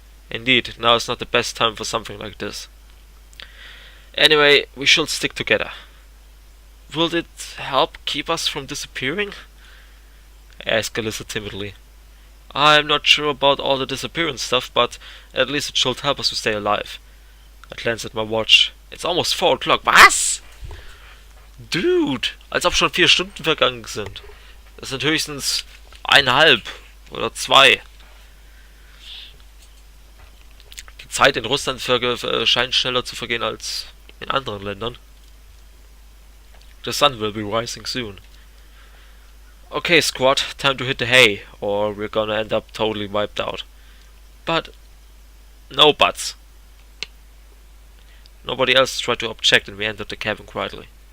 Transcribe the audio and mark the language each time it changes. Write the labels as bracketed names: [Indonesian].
[English] Indeed, now is not the best time for something like this. Anyway, we should stick together. Will it help keep us from disappearing? Asked Alyssa timidly. I'm not sure about all the disappearance stuff, but at least it should help us to stay alive. I glanced at my watch. It's almost 4 o'clock. [German] Was? Dude, als ob schon 4 Stunden vergangen sind. Das sind höchstens 1,5 oder 2. Die Zeit in Russland scheint schneller zu vergehen als in anderen Ländern. [English] The sun will be rising soon. Okay, squad, time to hit the hay, or we're gonna end up totally wiped out. But no buts. Nobody else tried to object and we entered the cabin quietly.